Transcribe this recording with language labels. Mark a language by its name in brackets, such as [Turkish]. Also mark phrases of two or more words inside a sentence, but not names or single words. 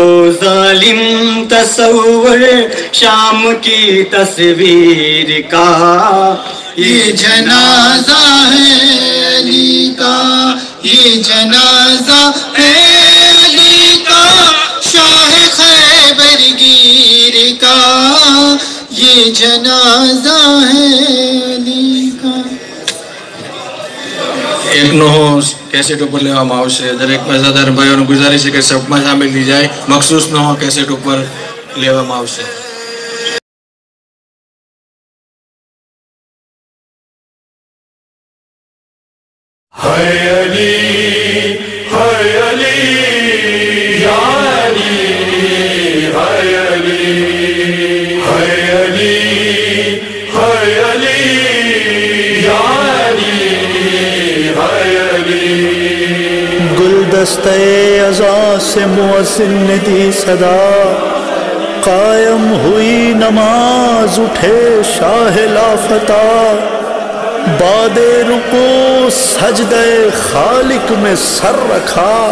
[Urdu] ظالم تصور شام کی تصویر کا یہ جنازہ ہے علی کا یہ جنازہ ہے علی کا شاہ خیبر گیر کا یہ جنازہ ہے علی کا [Gujarati] એક નો કેસેટ ઉપર લેવામાં આવશે દરેક મજાદાર ભાઈઓને ગુજારિશ છે કે સપમાં સામેલ થઈ જાય મખસૂસ નો કેસેટ ઉપર લેવામાં આવશે [Urdu] Hay Ali, Ya Ali, Hay Ali, Hay Ali, Hay Ali, Ya Ali, Hay Ali. گلدستہ ازاں سے مؤذن نے دی صدا قائم ہوئی نماز اٹھے شاہ لافتہ بعد رکوع سجدہ خالق میں سر رکھا